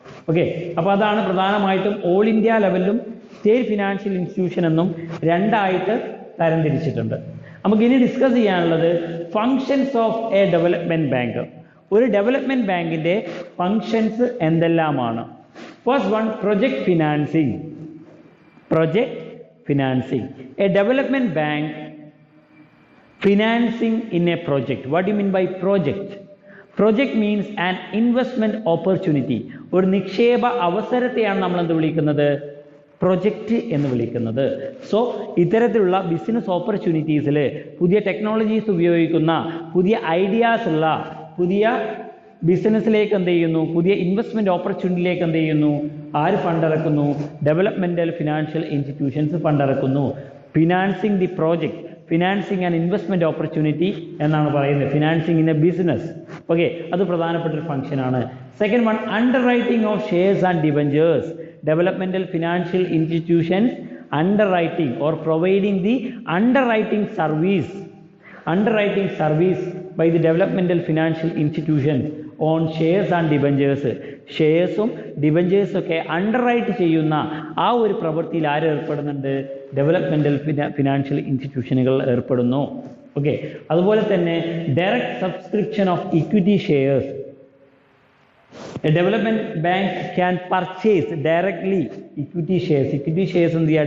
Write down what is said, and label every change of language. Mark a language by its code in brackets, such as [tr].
[ml] Okay, അപ്പോൾ അതാണ് പ്രധാനമായിട്ടും all India ലെവലിലും state financial institution എന്നും രണ്ടായിട്ട് തരംതിരിച്ചിട്ടുണ്ട്. നമുക്ക് ഇനി ഡിസ്കസ് ചെയ്യാനുള്ളത് [en] Functions of a development bank. [ml] ഒരു ഡെവലപ്മെന്റ് ബാങ്കിന്റെ ഫങ്ഷൻസ് എന്തെല്ലാമാണ്? [en] First one, project financing. Project financing. A development bank financing in a project. What do you mean by project? Project means an investment opportunity. [ml] ഒരു നിക്ഷേപ അവസരത്തെയാണ് നമ്മൾ എന്ത് വിളിക്കുന്നത്, project എന്ന് വിളിക്കുന്നത്. സോ ഇത്തരത്തിലുള്ള ബിസിനസ് ഓപ്പർച്യൂണിറ്റീസിൽ പുതിയ ടെക്നോളജീസ് ഉപയോഗിക്കുന്ന, പുതിയ ഐഡിയാസ് ഉള്ള, പുതിയ ബിസിനസ്സിലേക്ക് എന്ത് ചെയ്യുന്നു, പുതിയ ഇൻവെസ്റ്റ്മെന്റ് ഓപ്പർച്യൂണിറ്റിയിലേക്ക് എന്ത് ചെയ്യുന്നു, ആര് fund ഇറക്കുന്നു, developmental financial institutions fund ഇറക്കുന്നു. [en] financing the project, financing and investment opportunity [ml] എന്നാണ് പറയുന്നത്, [en] Financing in a business. Okay, [ml] അത് പ്രധാനപ്പെട്ട ഒരു ഫംഗ്ഷൻ ആണ്. [en] Second one, underwriting of shares and debentures. Developmental financial institutions underwriting or providing the underwriting service. Underwriting service by the developmental financial institutions on shares and debentures. [ml] ഷെയർസും ഡിബഞ്ചേഴ്സും ഒക്കെ under right ചെയ്യുന്ന ആ ഒരു പ്രവൃത്തിയിൽ ആര് ഏർപ്പെടുന്നുണ്ട്? Developmental financial ഇൻസ്റ്റിറ്റ്യൂഷനുകൾ ഏർപ്പെടുന്നു. Okay, അതുപോലെ തന്നെ [en] Direct subscription of equity shares. A development bank can purchase directly equity shares. Equity shares [ml] എന്ത് ചെയ്യുക?